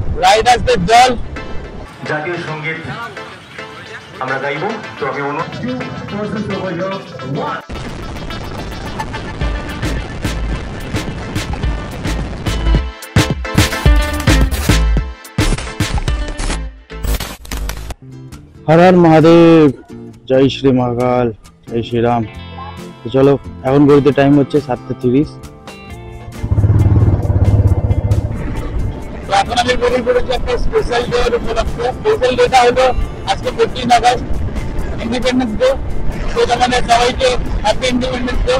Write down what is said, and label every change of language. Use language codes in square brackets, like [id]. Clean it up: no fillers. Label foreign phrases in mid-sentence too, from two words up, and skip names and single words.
[bn] রাইডার্সদের দল জাতীয় সঙ্গীত আমরা গাইব। তো আমি [hi] हर हर महादेव, जय श्री महाकाल, जय श्री राम। तो चलो [bn] এখন ঘড়িতে টাইম হচ্ছে 7:30। এখন আমি বেরিয়ে পড়েছি একটা [en] special day [bn] এর উপলক্ষে। স্পেশাল ডেটা হলো আজকে 15 আগস্ট, [en] independence day. [bn] তো মানে সবাইকে [en] happy independence day.